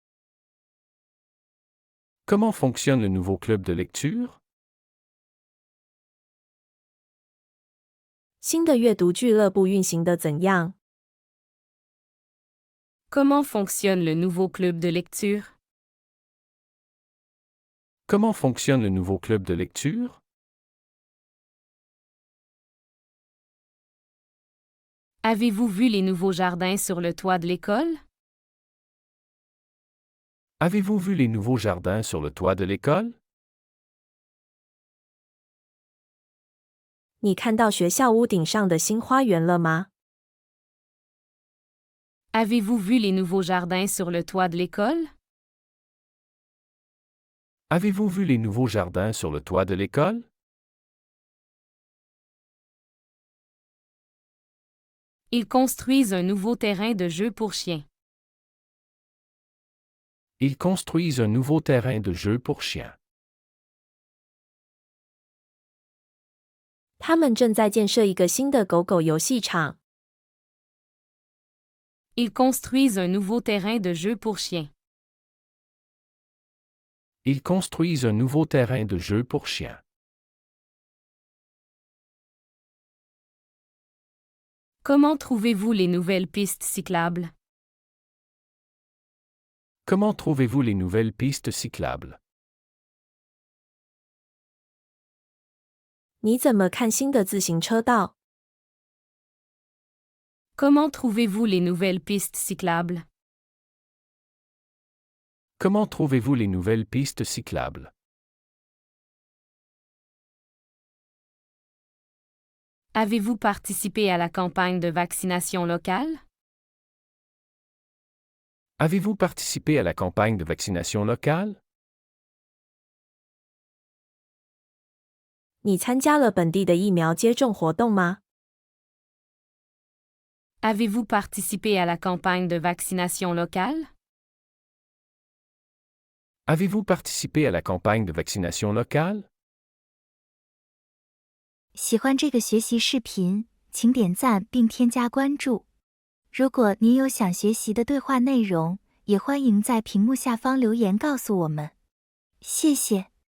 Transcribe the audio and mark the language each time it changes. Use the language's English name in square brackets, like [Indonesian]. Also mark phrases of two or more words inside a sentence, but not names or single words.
[French] Comment fonctionne le nouveau club de lecture? [Chinese] 新的阅读俱乐部运行的怎样？ [French] Comment fonctionne le nouveau club de lecture? Comment fonctionne le nouveau club de lecture? Avez-vous vu les nouveaux jardins sur le toit de l'école? Avez-vous vu les nouveaux jardins sur le toit de l'école? [Chinese] 你看到学校屋顶上的新花园了吗？ [French] Avez-vous vu les nouveaux jardins sur le toit de l'école? Avez-vous vu les nouveaux jardins sur le toit de l'école? Ils construisent un nouveau terrain de jeu pour chiens. Ils construisent un nouveau terrain de jeu pour chiens. [Chinese] 他们正在建设一个新的狗狗游戏场。 [French] Ils construisent un nouveau terrain de jeu pour chiens. Ils construisent un nouveau terrain de jeu pour chiens. Comment trouvez-vous les nouvelles pistes cyclables? Comment trouvez-vous les nouvelles pistes cyclables? [Chinese] 你怎么看新的自行车道？ [French] Comment trouvez-vous les nouvelles pistes cyclables? Comment trouvez-vous les nouvelles pistes cyclables? Avez-vous participé à la campagne de vaccination locale? Avez-vous participé à la campagne de vaccination locale? [Chinese] 你参加了本地的疫苗接种活动吗？ [French] Avez-vous participé à la campagne de vaccination locale? Avez-vous participé à la campagne de vaccination locale? [Chinese] 喜欢这个学习视频，请点赞并添加关注。如果您有想学习的对话内容，也欢迎在屏幕下方留言告诉我们。谢谢。